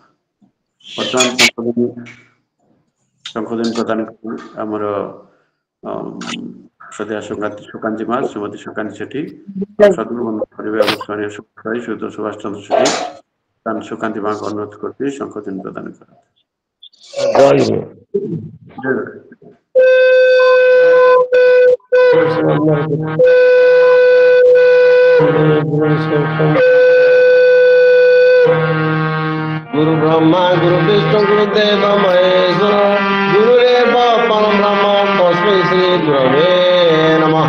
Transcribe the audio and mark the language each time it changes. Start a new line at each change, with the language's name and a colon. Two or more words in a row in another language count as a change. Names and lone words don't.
Odia: ବର୍ତ୍ତମାନ ସଂଶୋଧନ ପ୍ରଦାନ ଆମର ସଦୟ ସୁକାନ୍ତି ମା, ଶ୍ରୀମତୀ ସୁକାନ୍ତି ସେଠୀ, ଆଉ ସଦଗୁରୁ କରିବେ ଆମର ସ୍ଥାନୀୟ ସୁଧ ସୁଭାଷ ଚନ୍ଦ୍ର ସେଠୀ, ସୁକାନ୍ତି ମାଙ୍କୁ ଅନୁରୋଧ କରୁଛି ସଂଶୋଧନ ପ୍ରଦାନ କରନ୍ତି। ଜୟ ଗୁରୁ। ଜୟ ଗୁରୁ।
Sanskrit: गुरु ब्रह्मा गुरु विष्णु गुरुदेव महेश्वर गुरुदेव परम ब्रह्म तस्मै श्री गुरवे नमः।